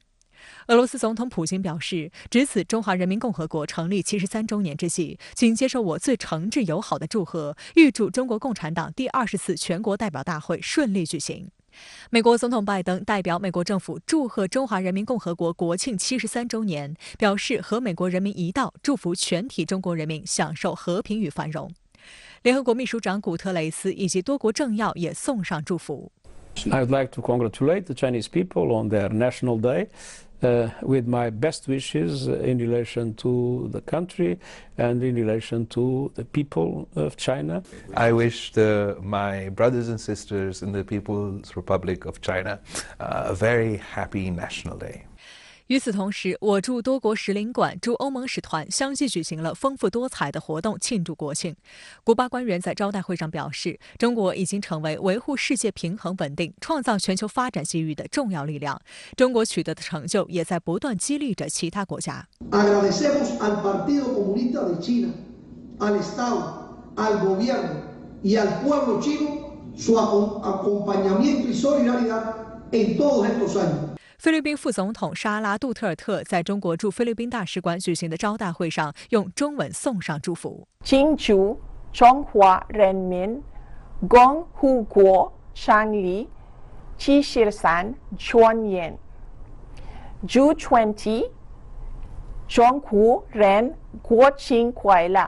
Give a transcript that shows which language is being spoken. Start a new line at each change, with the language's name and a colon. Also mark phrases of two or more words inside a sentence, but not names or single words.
Chinese: 俄罗斯总统普京表示，值此中华人民共和国成立73周年之际，请接受我最诚挚友好的祝贺，预祝中国共产党第20次全国代表大会顺利举行。美国总统拜登代表美国政府祝贺中华人民共和国国庆73周年，表示和美国人民一道，祝福全体中国人民享受和平与繁荣。联合国秘书长古特雷斯以及多国政要也送上祝福。
English: I would like to congratulate the Chinese people on their National Day with my best wishes in relation to the country and in relation to the people of China. I wish my brothers and sisters in the People's Republic of China a very happy National Day.
Chinese: 与此同时，我驻多国使领馆、驻欧盟使团相继举行了丰富多彩的活动庆祝国庆。古巴官员在招待会上表示，中国已经成为维护世界平衡稳定、创造全球发展机遇的重要力量。中国取得的成就也在不断激励着其他国家。
Spanish: Agradecemos al Partido Comunista de China, al Estado, al Gobierno y al pueblo chino su acompañamiento y solidaridad en todos estos años.
Chinese: 菲律宾副总统沙拉·杜特尔特在中国驻菲律宾大使馆举行的招待会上，用中文送上祝福。庆祝中华人民共和国成立73周年，祝全体中国人国庆快乐。